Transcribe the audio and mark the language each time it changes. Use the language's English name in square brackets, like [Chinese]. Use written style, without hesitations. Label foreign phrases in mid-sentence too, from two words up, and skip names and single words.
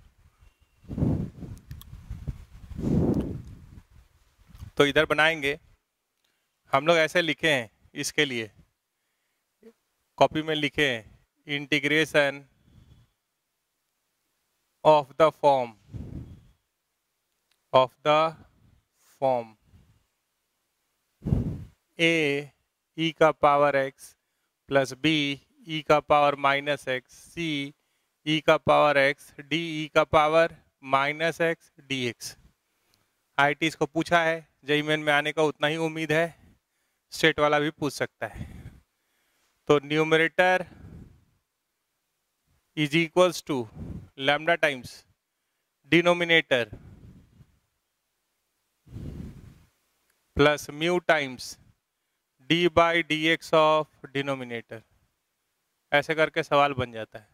[Hindi] तो इधर बनाएंगे हम लोग, ऐसे लिखे हैं, इसके लिए कॉपी में लिखे हैं, इंटीग्रेशन [English] of the form a e⁻x + b e⁻−x c e⁻x d e⁻−x dx। [Hindi] IIT इसको पूछा है, JEE मेन में आने का उतना ही उम्मीद है, स्टेट वाला भी पूछ सकता है। तो [English] numerator is equals to lambda times denominator plus mu times d/dx of denominator, [Hindi] ऐसे करके सवाल बन जाता है।